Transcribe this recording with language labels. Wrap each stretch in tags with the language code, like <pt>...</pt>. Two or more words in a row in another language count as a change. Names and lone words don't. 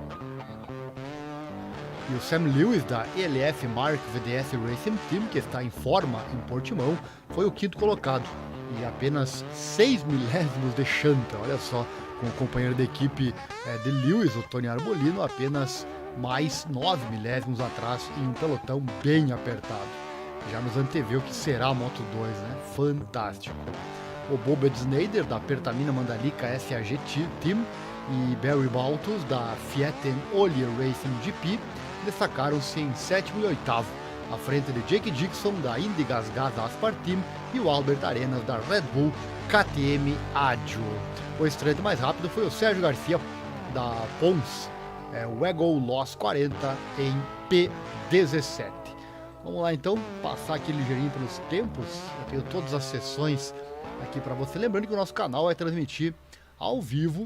<pt>E o Sam Lewis, da ELF Mark VDS Racing Team, que está em forma em Portimão, foi o quinto colocado, e apenas 6 milésimos de chanta. Olha só, com o companheiro da equipe de Lewis, o Tony Arbolino, apenas mais 9 milésimos atrás, em um pelotão bem apertado. Já nos antevê o que será a Moto 2, né? Fantástico. O Bob Snyder, da Pertamina Mandalika SAG Team, e Barry Baltus, da Fiat Olie Racing GP, destacaram-se em sétimo e oitavo, à frente de Jake Dixon, da Indy Gas Aspar Team, e o Albert Arenas, da Red Bull KTM Ádio. O estreante mais rápido foi o Sérgio Garcia, da Pons Wegel Los 40, em P17. Vamos lá então, passar aqui ligeirinho pelos tempos. Eu tenho todas as sessões aqui para você. Lembrando que o nosso canal vai transmitir ao vivo.</pt>